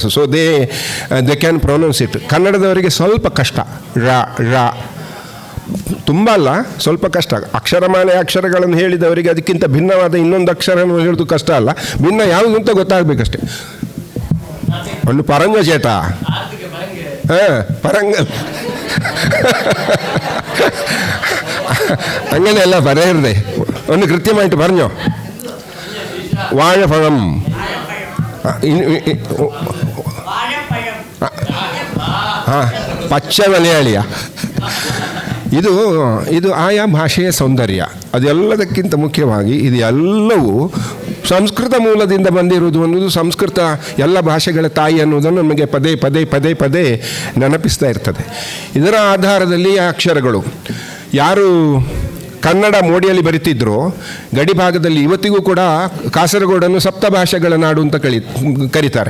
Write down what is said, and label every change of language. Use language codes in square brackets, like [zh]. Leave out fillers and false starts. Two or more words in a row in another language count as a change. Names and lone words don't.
[en] so they can pronounce it. [kn] ಕನ್ನಡದವರಿಗೆ ಸ್ವಲ್ಪ ಕಷ್ಟ. ರಾ ರಾ ತುಂಬ ಅಲ್ಲ, ಸ್ವಲ್ಪ ಕಷ್ಟ. ಅಕ್ಷರಮಾಲೆ ಅಕ್ಷರಗಳನ್ನು ಹೇಳಿದವರಿಗೆ ಅದಕ್ಕಿಂತ ಭಿನ್ನವಾದ ಇನ್ನೊಂದು ಅಕ್ಷರವನ್ನು ಹೇಳೋದು ಕಷ್ಟ ಅಲ್ಲ. ಭಿನ್ನ ಯಾವುದು ಅಂತ ಗೊತ್ತಾಗಬೇಕಷ್ಟೆ. ಒಂದು ಪರಂಗ ಚೇಟ, ಹಾಂ ಪರಂಗ [ml] അങ്ങനെ അല്ല പറയരുതേ. ഒന്ന് കൃത്യമായിട്ട് പറഞ്ഞോ. വാഴപ്പഴം. ആ, പച്ച മലയാളിയ. [kn] ಇದು ಆಯಾ ಭಾಷೆಯ ಸೌಂದರ್ಯ. ಅದೆಲ್ಲದಕ್ಕಿಂತ ಮುಖ್ಯವಾಗಿ ಇದು ಎಲ್ಲವೂ ಸಂಸ್ಕೃತ ಮೂಲದಿಂದ ಬಂದಿರುವುದು ಅನ್ನೋದು, ಸಂಸ್ಕೃತ ಎಲ್ಲ ಭಾಷೆಗಳ ತಾಯಿ ಅನ್ನೋದನ್ನು ನಮಗೆ ಪದೇ ಪದೇ ಪದೇ ಪದೇ ನೆನಪಿಸ್ತಾ ಇರ್ತದೆ. ಇದರ ಆಧಾರದಲ್ಲಿ ಆ ಅಕ್ಷರಗಳು ಯಾರು ಕನ್ನಡ ಮೋಡಿಯಲ್ಲಿ ಬರಿತಿದ್ರು ಗಡಿಭಾಗದಲ್ಲಿ ಇವತ್ತಿಗೂ ಕೂಡ ಕಾಸರಗೋಡನ್ನು ಸಪ್ತ ಭಾಷೆಗಳ ನಾಡು ಅಂತ ಕರೀತಾರೆ.